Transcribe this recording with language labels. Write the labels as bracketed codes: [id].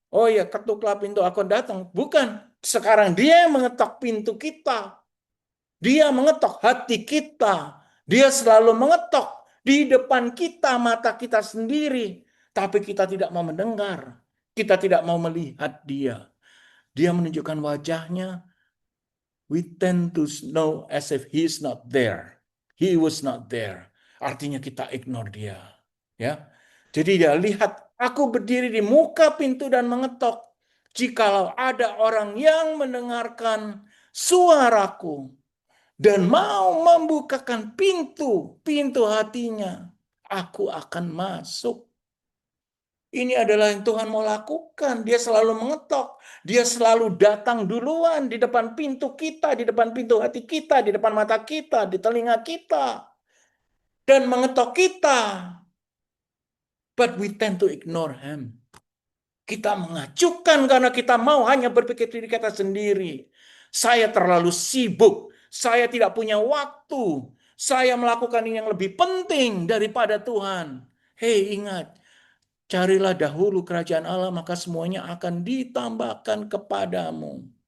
[id] Oh ya, ketuklah pintu, aku datang. Bukan. Sekarang dia yang mengetok pintu kita. Dia mengetok hati kita. Dia selalu mengetok di depan kita, mata kita sendiri. Tapi kita tidak mau mendengar. Kita tidak mau melihat dia. Dia menunjukkan wajahnya. [en] We tend to know as if he is not there. He was not there. [id] Artinya kita ignore dia. Ya. Jadi dia lihat, aku berdiri di muka pintu dan mengetok. Jikalau ada orang yang mendengarkan suaraku dan mau membukakan pintu hatinya, aku akan masuk. Ini adalah yang Tuhan mau lakukan. Dia selalu mengetok. Dia selalu datang duluan di depan pintu kita, di depan pintu hati kita, di depan mata kita, di telinga kita. Dan mengetok kita. [en] But we tend to ignore him. [id] Kita mengacukan karena kita mau hanya berpikir diri kita sendiri. Saya terlalu sibuk. Saya tidak punya waktu. Saya melakukan ini yang lebih penting daripada Tuhan. Hei, ingat. Carilah dahulu kerajaan Allah, maka semuanya akan ditambahkan kepadamu.